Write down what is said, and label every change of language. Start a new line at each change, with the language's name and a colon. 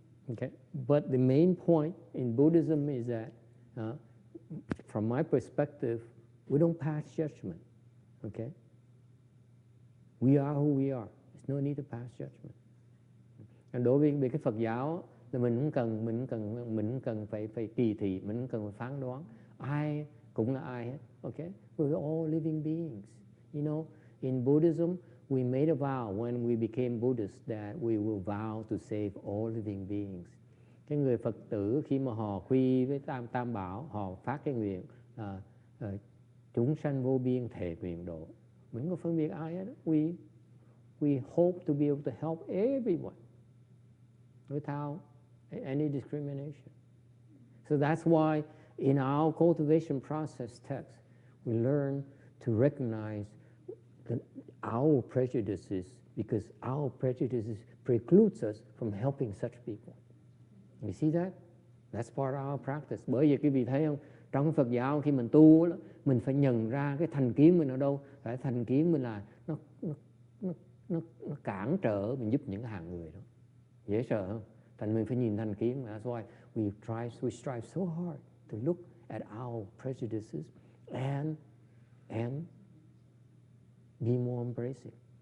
English: Okay, but the main point in Buddhism is that, from my perspective, we don't pass judgment. Okay, we are who we are. There's no need to pass judgment.
Vietnamese: Đối với cái Phật giáo là mình không cần phải kỳ thị, mình không cần phải phán đoán. Ai cũng là ai hết.
English: Okay, we're all living beings. In Buddhism, we made a vow when we became Buddhists that we will vow to save all living beings.
Vietnamese: Cái người Phật tử khi mà họ quy với Tam Bảo, họ phát cái nguyện chúng sanh vô biên thệ nguyện độ. Mình không có phân biệt ai hết.
English: We hope to be able to help everyone. without any discrimination. So that's why in our cultivation process text, we learn to recognize our prejudices, because our prejudices precludes us from helping such people. You see that? That's part of our practice.
Vietnamese: Bởi vì quý vị thấy không? Trong Phật giáo khi mình tu, mình phải nhận ra cái thành kiến mình ở đâu. Cái thành kiến mình là nó cản trở mình giúp những hàng người đó. Dễ sợ không? Thành mình phải nhìn thành kiến.
English: That's why we strive so hard to look at our prejudices and be more embracing.